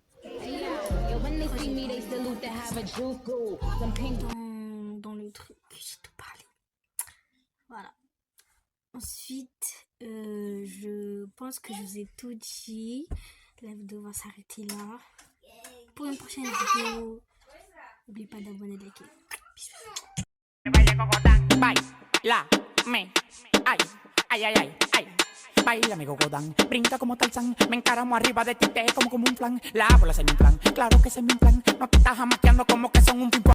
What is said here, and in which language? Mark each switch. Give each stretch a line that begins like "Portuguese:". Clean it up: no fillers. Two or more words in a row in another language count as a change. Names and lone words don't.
French: Dans le truc, j'ai tout parlé. Voilà. Ensuite, je pense que je vous ai tout dit. La vidéo va s'arrêter là. Pour une prochaine vidéo, n'oubliez pas d'abonner, de liker. Bisous.
Spanish: Baila, ay, ay, ay, ay, ay. Baila mi gogodán, brinca como Tarzán, me encaramo arriba de ti, te como un flan. La bola se me plan, claro que se me plan. No te estás jamaqueando como que son un ping-pong.